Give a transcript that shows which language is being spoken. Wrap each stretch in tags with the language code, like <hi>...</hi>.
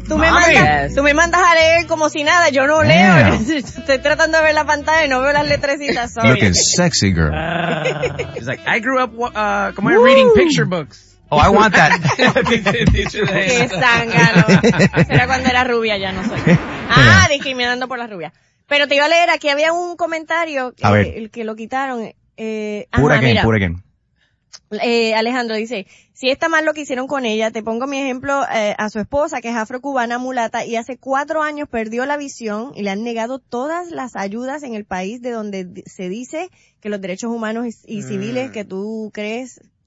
<es>Tú me mandas a leer como si nada. Yo no leo.</es> <en>Yeah.</en> <es>Estoy tratando de ver la pantalla y no veo las letrecitas.</es> <en>Sorry. Looking sexy, girl. She's like, I grew up reading picture books. Oh, I want that.</en> <es>Qué sangano. Era cuando era rubia, ya no soy. Ah, discriminando por la rubia. Pero te iba a leer, aquí había un comentario que lo quitaron.</es> <en>Pura again.</en> <es>Alejandro dice, si está mal lo que hicieron con ella, te pongo mi ejemplo a su esposa, que es afrocubana mulata, y hace 4 años perdió la visión y le han negado todas las ayudas en el país de donde se dice que los derechos humanos y civiles que tú crees...</es>